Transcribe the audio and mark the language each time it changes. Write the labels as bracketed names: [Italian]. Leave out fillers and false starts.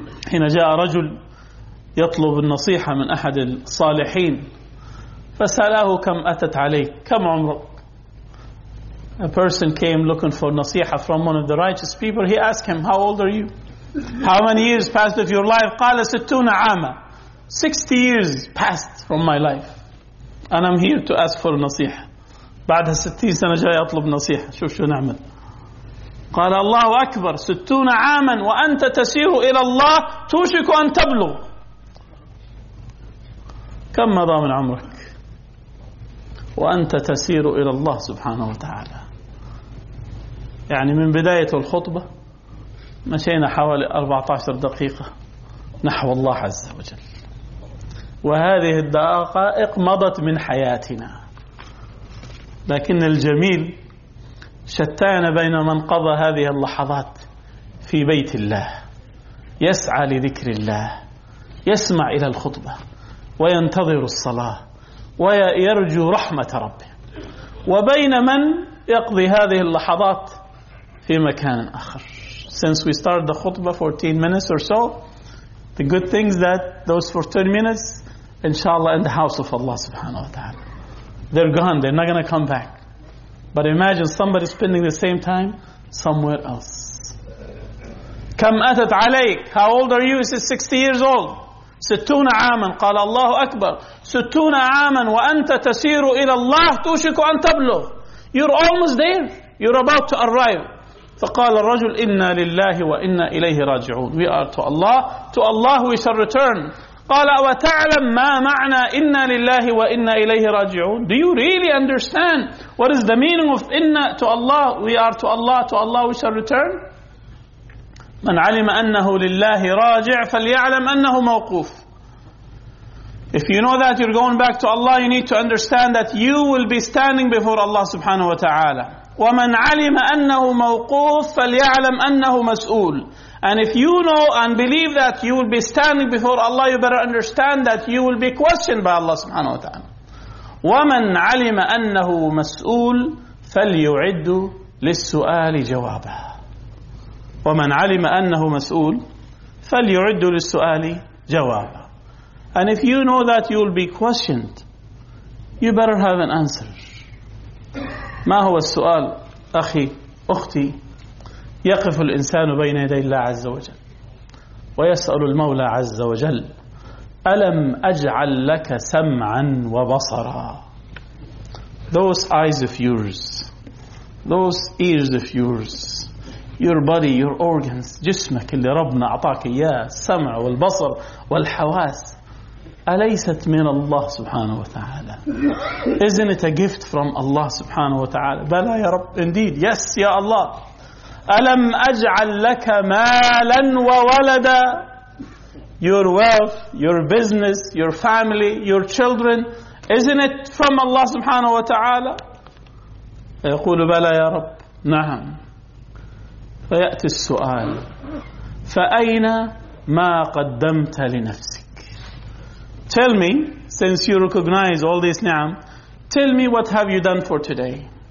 [Arabic] حين جاء رجل يطلب النصيحة من أحد الصالحين، فسأله: كم أتت عليك؟ كم عمرك؟ [English] A person came looking for نصيحة from one of the righteous people. He asked him, how old are you? How many years passed of your life? [Arabic] قال: 60 عاما. [English] 60 years passed from my life and I'm here to ask for نصيحة. [Arabic] بعدها 60 سنة جاي أطلب نصيحة، شوف شو نعمل. قال: الله أكبر، 60 عاما وأنت تسير إلى الله توشك أن تبلغ. كم مضى من عمرك وأنت تسير إلى الله سبحانه وتعالى؟ يعني من بداية الخطبة مشينا حوالي 14 دقيقة نحو الله عز وجل، وهذه الدقائق مضت من حياتنا، لكن الجميل شتان بين من قضى هذه اللحظات في بيت الله يسعى لذكر الله، يسمع إلى الخطبة وينتظر الصلاة ويرجو رحمة ربه، وبين من يقضي هذه اللحظات في مكان آخر. [English] Since we started the khutbah 14 minutes or so, the good things that those 14 minutes, inshallah, in the house of Allah subhanahu wa ta'ala. They're gone, they're not going to come back. But imagine somebody spending the same time somewhere else. [Arabic] كم أتت عليك؟ [English] How old are you? He says, 60 years old. 60 عاما. [Arabic] قال: الله أكبر، 60 عاما وأنت تسير إلى الله توشك أن تبلغ. [English] You're almost there. You're about to arrive. [Arabic] فقال الرجل: إنا لله وإنا إليه راجعون. [English] We are to Allah. To Allah we shall return. [Arabic] قال: وتعلم ما معنى إنا لله وإنا إليه راجعون؟ [English] Do you really understand what is the meaning of إنا to Allah, we are to Allah, to Allah we shall return؟ [Arabic] من علم أنه لله راجع فليعلم أنه موقوف. [English] If you know that you're going back to Allah, you need to understand that you will be standing before Allah سبحانه وتعالى. [Arabic] ومن علم أنه موقوف فليعلم أنه مسؤول. [English] And if you know and believe that you will be standing before Allah, you better understand that you will be questioned by Allah subhanahu wa ta'ala. [Arabic] وَمَنْ عَلِمَ أَنَّهُ مَسْؤُولٌ فَلْيُعِدُّ لِلسُّؤَالِ جَوَابًا. وَمَنْ عَلِمَ أَنَّهُ مَسْؤُولٌ فَلْيُعِدُّ لِلسُّؤَالِ جَوَابًا. [English] And if you know that you will be questioned, you better have an answer. [Arabic] ما هو السؤال أخي أختي؟ يقف الإنسان بين يدي الله عز وجل ويسأل المولى عز وجل: ألم أجعل لك سمعا وبصرا. [English] Those eyes of yours, those ears of yours, your body, your organs, [Arabic] جسمك اللي ربنا أعطاك إياه، السمع والبصر والحواس، أليست من الله سبحانه وتعالى؟ [English] Isn't it a gift from Allah سبحانه وتعالى؟ [Arabic] بلى يا رب، [English] indeed, yes [Arabic] يا الله. ألم أجعل لك مالا وولدا. [English] Your wealth, your business, your family, your children, isn't it from Allah subhanahu wa ta'ala? [Arabic] يقول: بلى يا رب. نعم. فيأتي السؤال، فأين ما قدمت لنفسك؟ [English] Tell me, since you recognize all this ni'am, tell me what have you done for today.